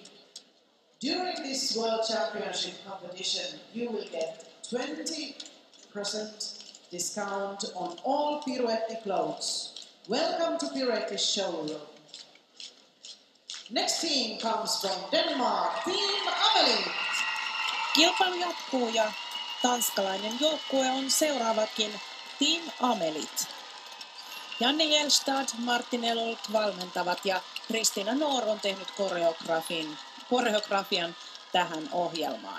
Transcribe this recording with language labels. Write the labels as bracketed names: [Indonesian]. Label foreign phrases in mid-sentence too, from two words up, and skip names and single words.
[English] During this World Championship competition, you will get 20% discount on all Piruetti clothes. Welcome to Piruetti's showroom. Next team comes from Denmark, Team Amelie. [Finnish] Kilpailu jatkuu ja tanskalainen joukkue on seuraavakin Team Amelit. Janne Jelstad, Martin Elolt valmentavat ja Kristiina Noor on tehnyt koreografian tähän ohjelmaan.